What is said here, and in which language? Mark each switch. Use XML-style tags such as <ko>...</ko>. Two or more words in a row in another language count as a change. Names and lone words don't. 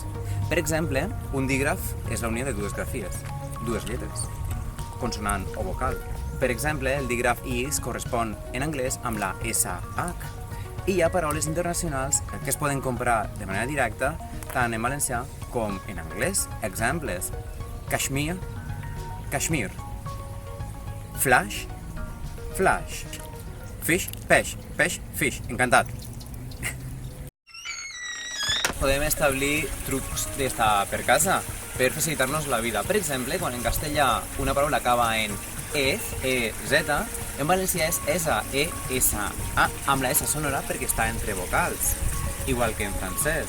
<ca>Per exemple, un dígraf és la unió de dues grafies, dues lletres, consonant o vocal. Per exemple, el dígraf is correspon en anglès amb la SH. I hi ha paraules internacionals que es poden comprar de manera directa tant en valencià com en anglès. Exemples: Kashmir, Kashmir.</ca> <en>Flash, flash. Fish,</en> <ca>peix, peix, fish. Encantat. Podem establir trucs d'estar per casa per facilitar-nos la vida. Per exemple, quan en castellà una paraula acaba en ez, en valencià és esa, amb la S sonora perquè està entre vocals, igual que en francès.</ca>